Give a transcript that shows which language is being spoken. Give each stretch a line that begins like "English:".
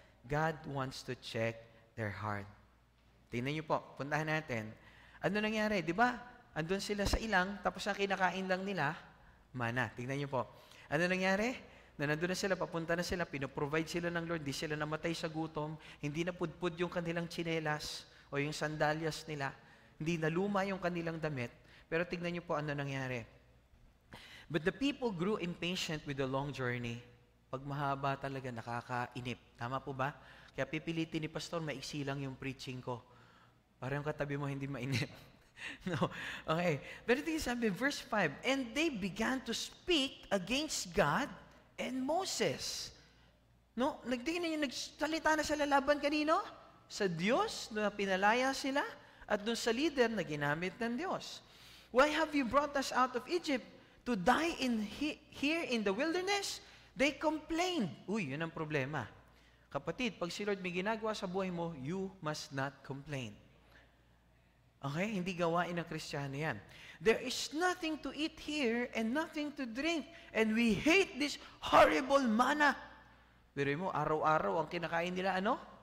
English: God wants to check their heart.
Filipino: Tingnan niyo po, puntahan natin. Ano nangyari? Di ba? Andun sila sa ilang, tapos ang kinakain lang nila, mana. Tingnan niyo po. Ano nangyari? Na nandun na sila, papunta na sila, pinoprovide sila ng Lord, di sila namatay sa gutom, hindi na pudpud yung kanilang tsinelas o yung sandalyas nila, hindi na luma yung kanilang damit. Pero tingnan niyo po ano nangyari.
English: But the people grew impatient with the long journey.
Filipino: Pag mahaba talaga, nakakainip. Tama po ba? Kaya pipilitin ni Pastor, maiksi lang yung preaching ko. Para yung katabi mo hindi mainip. No. Okay. Pero tingnan sabi,
English: verse 5, and they began to speak against God and Moses.
Filipino: No? Nagtingin niyo, nagsalita na sila laban kanino? Sa Diyos na pinalaya sila at dun sa leader na ginamit ng Diyos.
English: Why have you brought us out of Egypt to die here in the wilderness? They complained.
Filipino: Uy, yun ang problema. Kapatid, pag si Lord may ginagawa sa buhay mo,
English: you must not complain.
Filipino: Okay? Hindi gawain ng Kristiyano yan.
English: There is nothing to eat here and nothing to drink. And we hate this horrible manna.
Filipino: Pero mo, araw-araw ang kinakain nila, ano?